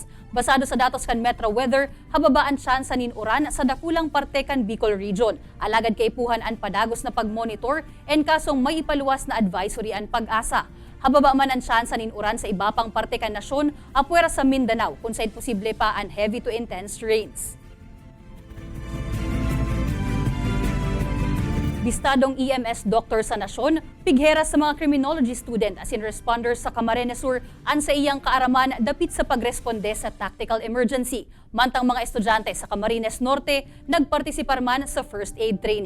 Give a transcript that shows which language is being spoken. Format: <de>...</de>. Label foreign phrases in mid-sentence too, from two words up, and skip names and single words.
<bik>Basado sa datos kan Metro Weather, hababaan tsansa nin uran sa dakulang parte kan Bicol Region. Alagad kay ipuhan ang padagos na pagmonitor en kasong may ipaluwas na advisory ang Pag-asa. Hababa man ang tsansa nin uran sa iba pang parte kan nasyon, apuera sa Mindanao kung saan posible pa ang</bik> <en>heavy to intense rains.</en> <bik>Bistadong EMS doctor sa nasyon, pighera sa mga</bik> <en>criminology student</en> <bik>asin responders sa Camarines Sur an sa iyang kaaraman dapit sa pagresponde sa</bik> <en>tactical emergency.</en> <bik>Mantang mga estudyante sa Camarines Norte nagpartisipar man sa</bik> <en>first aid training.</en>